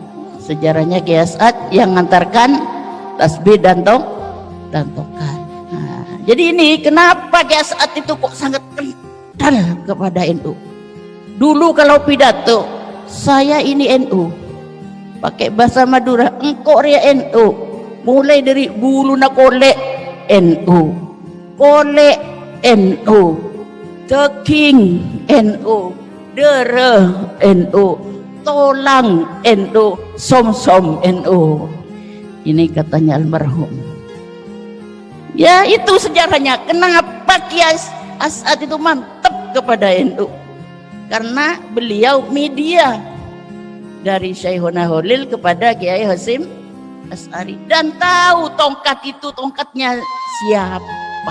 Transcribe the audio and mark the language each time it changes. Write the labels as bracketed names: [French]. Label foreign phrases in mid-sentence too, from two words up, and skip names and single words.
[Indonesian] Sejarahnya Kiai As'ad yang mengantarkan tasbih dan tongkat. Nah, jadi ini kenapa Kiai As'ad itu kok sangat kental kepada NU. Dulu kalau pidato, saya ini NU, pakai bahasa Madura, [Madurese] engkau ria [Indonesian] NU, mulai dari [Madurese] bulu na kolek NU, kolek NU, teking NU, dere NU, tolang NU, som-som NU. [Indonesian] Ini katanya almarhum. Ya itu sejarahnya. Kenapa Kiai As'ad itu mantap kepada NU? Karena beliau media dari Syekhona Holil kepada Kiai Hasyim Asy'ari, dan tahu tongkat itu tongkatnya siapa.